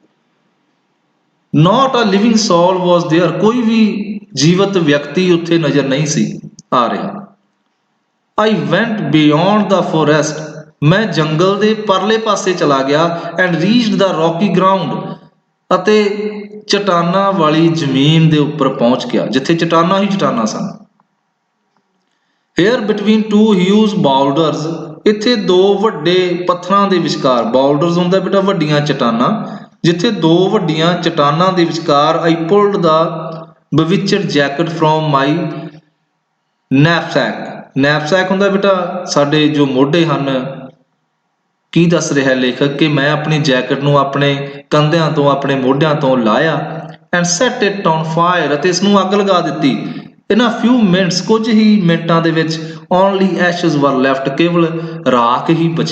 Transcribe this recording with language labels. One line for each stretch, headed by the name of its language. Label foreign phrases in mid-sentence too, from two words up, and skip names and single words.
English: not a living soul was there,
Punjabi: ਕੋਈ ਵੀ ਜੀਵਤ ਵਿਅਕਤੀ ਉੱਥੇ ਨਜ਼ਰ ਨਹੀਂ ਸੀ ਆ ਰਿਹਾ।
English: I went beyond the forest,
Punjabi: ਮੈਂ ਜੰਗਲ ਦੇ ਪਰਲੇ ਪਾਸੇ ਚਲਾ ਗਿਆ।
English: and reached the rocky ground,
Punjabi: ਅਤੇ ਚਟਾਨਾਂ ਵਾਲੀ ਜ਼ਮੀਨ ਦੇ ਉੱਪਰ ਪਹੁੰਚ ਗਿਆ ਜਿੱਥੇ ਚਟਾਨਾਂ ਹੀ ਚਟਾਨਾਂ ਸਨ।
English: Here between two huge boulders,
Punjabi: ਇੱਥੇ ਦੋ ਵੱਡੇ ਪੱਥਰਾਂ ਦੇ ਵਿਚਕਾਰ, ਬਾਊਲਡਰਸ ਹੁੰਦਾ ਬੇਟਾ ਵੱਡੀਆਂ ਚਟਾਨਾਂ, ਜਿੱਥੇ ਦੋ ਵੱਡੀਆਂ ਚਟਾਨਾਂ ਦੇ ਵਿਚਕਾਰ
English: I pulled the bewitched jacket from my knapsack,
Punjabi: knapsack ਹੁੰਦਾ ਬੇਟਾ ਸਾਡੇ ਜੋ ਮੋਢੇ ਹਨ, ਕੀ ਦੱਸ ਰਿਹਾ ਲੇਖਕ ਕਿ ਮੈਂ ਆਪਣੀ ਜੈਕਟ ਨੂੰ ਆਪਣੇ ਕੰਧਿਆਂ ਤੋਂ ਆਪਣੇ ਮੋਢਿਆਂ ਤੋਂ ਲਾਇਆ
English: and set it on fire
Punjabi: ਅਤੇ ਇਸ ਨੂੰ ਅੱਗ ਲਗਾ ਦਿੱਤੀ।
English: in a few minutes
Punjabi: ਕੁਝ ਹੀ ਮਿੰਟਾਂ ਦੇ ਵਿੱਚ
English: only ashes were left
Punjabi: ਕੇਵਲ ਰਾਖ ਹੀ ਬਚੀ।